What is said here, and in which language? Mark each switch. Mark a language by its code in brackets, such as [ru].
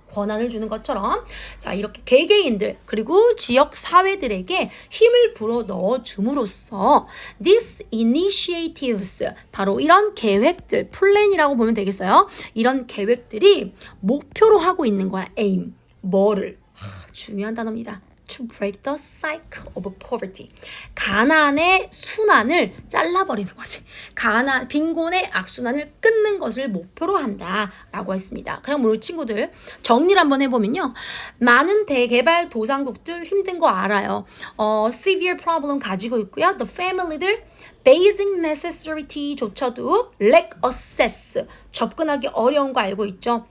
[ko] 권한을 주는 것처럼 자 이렇게 개개인들 그리고 지역 사회들에게 힘을 불어 넣어 줌으로써 [en] these initiatives [ko] 바로 이런 계획들 플랜이라고 보면 되겠어요. 이런 계획들이 목표로 하고 있는 거야. aim 뭐를 중요한 단어입니다. [en] To break the cycle of poverty. [ko] 가난의 순환을 잘라버리는 거지. 빈곤의 악순환을 끊는 것을 목표로 한다라고 했습니다. 그냥 우리 친구들 정리를 한번 해보면요. 많은 대개발도상국들 힘든 거 알아요. [en] severe problem [ko] 가지고 있고요. The family들 basic necessity조차도 [en] lack access [ko] 접근하기 어려운 거 알고 있죠?